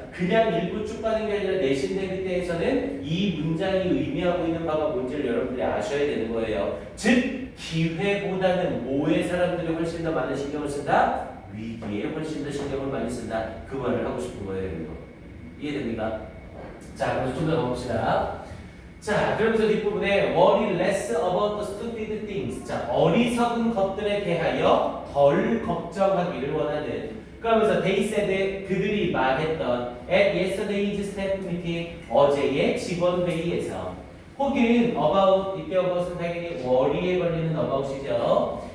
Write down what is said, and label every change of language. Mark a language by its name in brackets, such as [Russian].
[Korean] 그냥 읽고 쭉 가는 게 아니라 내신 대비 때에서는 이 문장이 의미하고 있는 바가 뭔지를 여러분들이 아셔야 되는 거예요. 즉 기회보다는 뭐에 사람들이 훨씬 더 많은 신경을 쓴다? 위기에 훨씬 더 신경을 많이 쓴다. 그 말을 하고 싶은 거예요. 이거. 이해됩니까? 자, 그래서 좀 더 가봅시다. 자, 그러면서 뒷부분에 [English] worry less about the stupid things. [Korean] 자, 어리석은 것들에 대하여 덜 걱정하기를 원하는. 그러면서 [English] they said, [Korean] 그들이 말했던 [English] at yesterday's staff meeting, [Korean] 어제의 직원 회의에서. 혹은 about, 이때 about은 당연히 worry에 걸리는 about이죠.